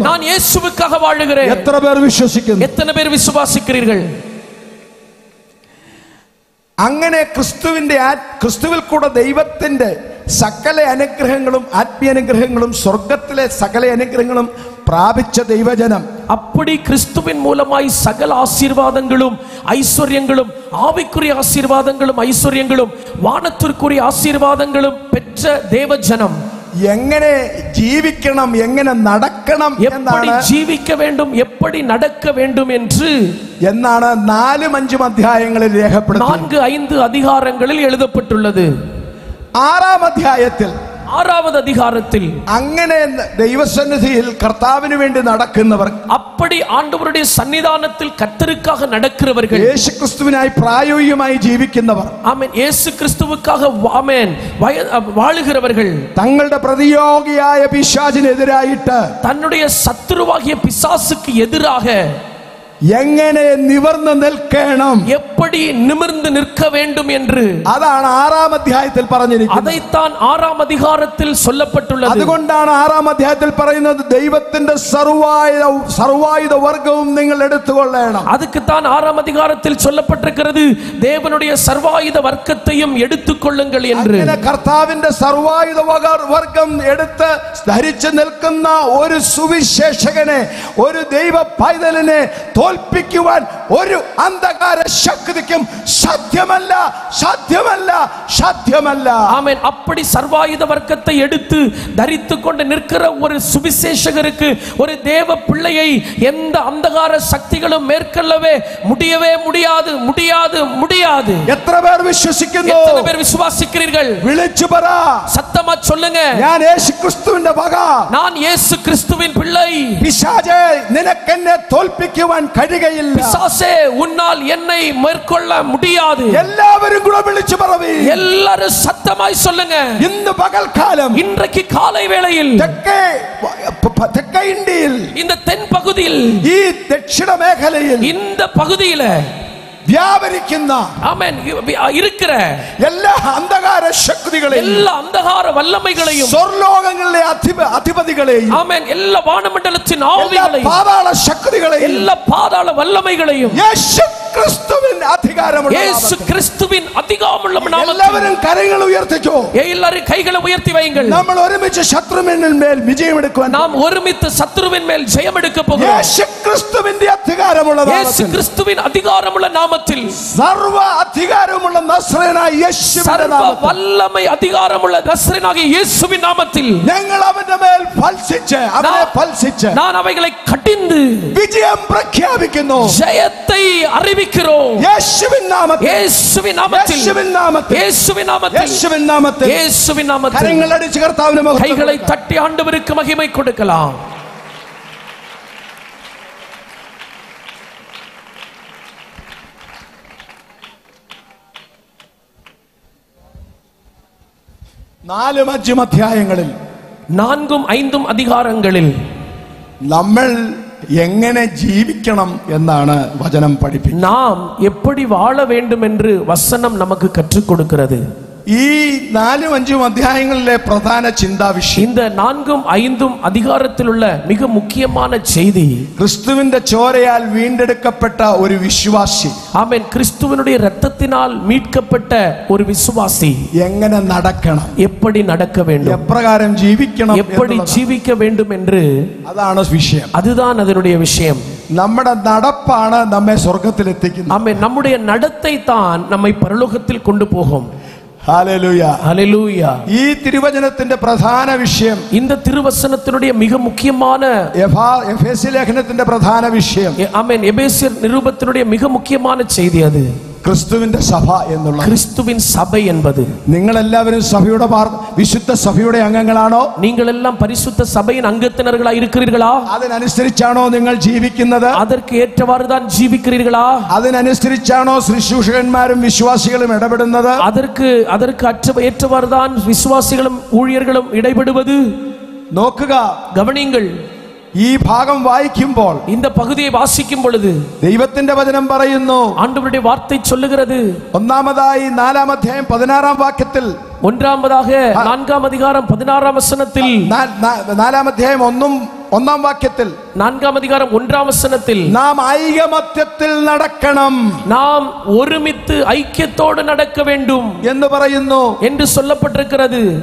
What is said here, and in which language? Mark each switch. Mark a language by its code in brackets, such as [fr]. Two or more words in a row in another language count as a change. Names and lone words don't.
[ta] நான் இயேசுவுக்காக வாழுகிறேன். [ml] എത്ര പേർ വിശ്വസിക്കുന്നു? [ta] எத்தனை பேர் விசுவாசிக்கிறீர்கள்? [ml] അങ്ങനെ ക്രിസ്തുവിൽ കൂടെ ദൈവത്തിന്റെ സകല അനുഗ്രഹങ്ങളും ആത്മീയ അനുഗ്രഹങ്ങളും സ്വർഗത്തിലെ സകല അനുഗ്രഹങ്ങളും പ്രാപിച്ച ദൈവജനം, [ta] அப்படி கிறிஸ்துவின் மூலமாய் சகல ஆசீர்வாதங்களும் ஐஸ்வர்யங்களும், ஆவிக்குரிய ஆசீர்வாதங்களும் ஐஸ்வர்யங்களும், வானத்திற்குரிய ஆசீர்வாதங்களும் பெற்ற தேவ ஜனம் [ml] എങ്ങനെ ജീവിക്കണം, എങ്ങനെ നടക്കണം, [ta] எப்படி ஜீவிக்க வேண்டும், எப்படி நடக்க வேண்டும் [ml] എന്നാണ് 4-5 അധ്യായങ്ങളിൽ രേഖപ്പെടുത്തുന്നത്. [ta] 4-5 அதிகாரங்களில் எழுதப்பட்டுள்ளது. [ml] 6 അധ്യായത്തിൽ, [ta] 6வது அதிகாரத்தில், [ml] അങ്ങനെ ദൈവസന്നിധിയിൽ കർത്താവിന് വേണ്ടി നടക്കുന്നവർ, [ta] அப்படி ആண்டവருடைய சன்னிதானத்தில் கர்த்தருக்காக நடக்கிறவர்கள், [ml] യേശുക്രിസ്തുവിനായി പ്രായോഗികമായി ജീവിക്കുന്നവർ, [ta] ஆமென், இயேசு கிறிஸ்துவுக்காக ஆமென் வாழுகிறவர்கள், [ml] തങ്ങളുടെ പ്രതിയോഗിയായ പിശാചിനെതിരായിട്ട്, [ta] தன்னுடைய சத்துருவாகிய பிசாசுக்கு எதிராக [ml] എങ്ങനെ നിവർന്ന് നിൽക്കണം, [ta] எப்படி நிமிர்ந்து நிற்க வேண்டும் என்று, [ml] അതാണ് 6 അധ്യായത്തിൽ പറഞ്ഞിരിക്കുന്നത്. [ta] அதைத்தான் 6ஆம் அதிகாரத்தில் சொல்லப்பட்டுள்ளது. [ml] അതുകൊണ്ടാണ് 6 അധ്യായത്തിൽ പറയുന്നത് ദൈവത്തിന്റെ സർവായുധ വർഗവും നിങ്ങൾ എടുത്തുകൊള്ളണം. [ta] அதுக்குத்தான் 6ஆம் அதிகாரத்தில் சொல்லப்பட்டிருக்கிறது, தேவனுடைய சர்வாயுத வர்க்கத்தையும் எடுத்துக்கொள்ளுங்கள் என்று. [ml] അങ്ങനെ കർത്താവിന്റെ സർവായുധ വർഗം എടുത്ത് ധരിച്ചു നിൽക്കുന്ന ഒരു സുവിശേഷകനെ, ഒരു ദൈവ പൈതലിനെ തോൽപ്പിക്കുവാൻ ഒരു അന്ധകാര ശക്തിക്കും സാധ്യമല്ല, സാധ്യമല്ല, സാധ്യമല്ല. [ta] ஆமென். அப்படி சர்வாயுத வர்க்கத்தை எடுத்து தரித்துக் கொண்டு நிற்கிற ஒரு சுவிசேஷகருக்கு, ஒரு தேவ பிள்ளையை எந்த அந்தகார சக்திகளும் மேற்கொள்ளவே முடியவே முடியாது, முடியாது, முடியாது. [ml] എത്ര പേർ വിശ്വസിക്കുന്നു? [ta] எத்தனை பேர் விசுவாசிக்கிறீர்கள்? [ml] വിളിച്ചു പറ, [ta] சத்தமா சொல்லுங்க, [ml] ഞാൻ യേശുക്രിസ്തുവിന്റെ വക, [ta] நான் இயேசு கிறிஸ்துவின் பிள்ளை. [ml] പിശാചേ നിനക്കെന്നെ തോൽപ്പിക്കുവാൻ കഴിയുകയില്ല. [ta] பிசாசே உன்னால் என்னை மேற்கொள்ள முடியாது. [ml] എല്ലാവരും കൂടെ വിളിച്ചു പറവീ. [ta] எல்லாரும் சத்தமாய் சொல்லுங்க. [ml] ഇന്ന് പകൽക്കാലം [ta] இன்றைக்கு காலை வேளையில் [ml] തെക്കേ ഇന്ത്യയിൽ [ta] இந்த தென் பகுதியில் [ml] ഈ ദക്ഷിണ മേഖലയിൽ [ta] இந்த பகுதியில [ml] വ്യാപരിക്കുന്ന [ta] ஆமென் இருக்கிற [ml] എല്ലാ അന്ധകാര ശക്തികളെയും [ta] எல்லா அந்தகார வல்லமைகளையும் [ml] സ്വർലോകങ്ങളിലെ അധിപതികളെയും [ta] ஆமென் எல்லா வானமண்டலத்தின் ஆவிகளையும் [ml] പാതാള ശക്തികളെയും [ta] எல்லா பாதாள வல்லமைகளையும் [ml] യേശു ക്രിസ്തുവിൻ അധികാരമുള്ള [ta] இயேசு கிறிஸ்துவின் அதிகாரமுள்ள நாமத்தில் [ml] എല്ലാവരും കരങ്ങൾ ഉയർത്തിക്കോ. [ta] எல்லாரும் கைகளை உயர்த்தி வையுங்கள். [ml] നമ്മൾ ഒരുമിച്ച് ശത്രുവിൻ മേൽ വിജയമെടുക്കുവാൻ [ta] நாம் ஒருமித்து சத்துருவின் மேல் ஜெயம் எடுக்க போகிறோம். [ml] യേശു ക്രിസ്തുവിന്റെ അധികാരമുള്ള [ta] இயேசு கிறிஸ்துவின் அதிகாரமுள்ள நாமத்தில் [ml] സർവ അധികാരമുള്ള നസ്രേനായ യേശുവിന്റെ [ta] சர்வ [ml] നാമത്തിൽ [ta] வல்லமை அதிகாரமுள்ள நசரேயனாகிய இயேசுவின் நாமத்தில் [ml] ഞങ്ങൾ അവന്റെ മേൽ ഫൽസിച്ച് [ta] நான் அவைகளை கடிந்து [ml] വിജയം പ്രഖ്യാപിക്കുന്നു. [ta] ஜெயத்தை அறிவிக்கிறோம். [ml] യേശുവിൻ നാമത്തിൽ [ta] இயேசுவின் நாமத்தில் [ml] യേശുവിൻ നാമത്തിൽ [ta] இயேசுவின் நாமத்தில் [ml] യേശുവിൻ നാമത്തിൽ [ta] இயேசுவின் நாமத்தில் [ml] കരങ്ങൾ അടിച്ച് കർത്താവിനെ മഹത്വപ്പെടുത്തുക. [ta] கைகளை தட்டி ஆண்டவருக்கு மகிமை கொடுக்கலாம். [ml] നാലും അഞ്ചും അധ്യായങ്ങളിൽ [ta] 4 5 அதிகாரங்களில் [ml] നമ്മൾ എങ്ങനെ ജീവിക്കണം എന്നാണ് വചനം പഠിപ്പിക്കുന്നത്. [ta] நாம் எப்படி வாழ வேண்டும் என்று வசனம் நமக்கு கற்றுக் கொடுக்கிறது. [ml] ഈ 4 5 അധ്യായങ്ങളിലെ പ്രധാന ചിന്താ വിഷയം [ta] இந்த 4 5 அதிகாரத்திலுள்ள மிக முக்கியமான செய்தி [ml] ക്രിസ്തുവിന്റെ ചോരയാൽ വീണ്ടെടുക്കപ്പെട്ട ഒരു വിശ്വാസി [ta] ஆமென் கிறிஸ்துவினுடைய இரத்தத்தினால் மீட்கப்பட்ட ஒரு விசுவாசி [ml] എങ്ങനെ നടക്കണം, [ta] எப்படி நடக்க வேண்டும், [ml] എപ്രകാരം ജീവിക്കണം, [ta] எப்படி ஜீவிக்க வேண்டும் என்று [ml] അതാണ് വിഷയം. [ta] அதுதான் அதனுடைய விஷயம். [ml] നമ്മുടെ നടപ്പാണ് നമ്മെ സ്വർഗ്ഗത്തിലെത്തിക്കുന്നത്. [ta] ஆமென் நம்முடைய நடத்தை தான் நம்மை பரலோகத்தில் கொண்டு போகும். [ml] ഹല്ലേലൂയ [ta] ஹல்லேலூயா. [ml] ഈ തിരുവചനത്തിന്റെ പ്രധാന വിഷയം, [ta] இந்த திருவசனத்தினுடைய மிக முக்கியமான [ml] എഫേസ്യ ലേഖനത്തിന്റെ പ്രധാന വിഷയം, [ta] ஆமென் எபேசியர் நிருபத்தினுடைய மிக முக்கியமான செய்தி அது [ml] ക്രിസ്തുവിന്റെ സഭ എന്നുള്ള [ta] கிறிஸ்துவின் சபை என்பது. [ml] നിങ്ങൾ എല്ലാവരും സഭയുടെ വിശുദ്ധ സഭയുടെ അംഗങ്ങളാണോ? [ta] நீங்கள் எல்லாம் பரிசுத்த சபையின் அங்கத்தினர்களா இருக்கிறீர்களா? [ml] അതിനനുസരിച്ചാണോ നിങ്ങൾ ജീവിക്കുന്നത്? [ta] அதற்கு ஏற்றவாறு தான் ஜீவிக்கிறீர்களா? [ml] അതിനനുസരിച്ചാണോ ശുശ്രൂഷകന്മാരും വിശ്വാസികളും ഇടപെടുന്നത്? [ta] அதற்கு ஏற்றவாறு தான் விசுவாசிகளும் ஊழியர்களும் இடைபடுவது? [ml] നോക്കുക, [ta] கவனியுங்கள். [ml] ഈ ഭാഗം വായിക്കുമ്പോൾ [ta] இந்த பகுதியை வாசிக்கும் பொழுது [ml] ദൈവത്തിന്റെ വചനം പറയുന്നു, [ta] ஆண்டவருடைய வார்த்தை சொல்லுகிறது. [ml] ഒന്നാമതായി 4-ാം അധ്യായം 16-ാം വാക്യത്തിൽ, [ta] ஒன்றாவதாக 4-ாம் அதிகாரம் 16-ாம் வசனத்தில், [ml] 4-ാം അധ്യായം 1-ാം വാക്യത്തിൽ, [ta] 4-ാം அதிகாரம் 1-ാം வசனத்தில் [ml] നാം ഐകമത്യത്തിൽ നടക്കണം, [ta] நாம் ஒருமித்து ஐக்கியத்தோடு நடக்க வேண்டும் [ml] എന്ന് പറയുന്നു [ta] என்று சொல்லப்பட்டிருக்கிறது.